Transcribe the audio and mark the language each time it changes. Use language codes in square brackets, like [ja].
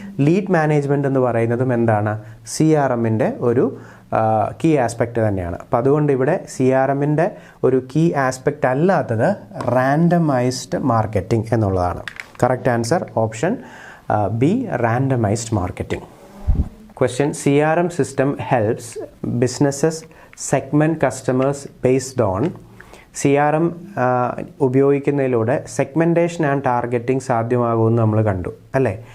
[ml] Lead management എന്ന് പറയുന്നതും എന്താണ്? CRMൻ്റെ ഒരു കീ ആസ്പെക്റ്റ് തന്നെയാണ്. അപ്പം അതുകൊണ്ട് ഇവിടെ CRMൻ്റെ ഒരു കീ ആസ്പെക്റ്റ് അല്ലാത്തത് റാൻഡമൈസ്ഡ് മാർക്കറ്റിംഗ് എന്നുള്ളതാണ്. [en] Correct answer option B, randomised marketing. Question, CRM system helps businesses segment customers based on. [ml] CRM ഉപയോഗിക്കുന്നതിലൂടെ സെഗ്മെൻറ്റേഷൻ ആൻഡ് ടാർഗറ്റിംഗ് സാധ്യമാകുമെന്ന് നമ്മൾ കണ്ടു അല്ലേ.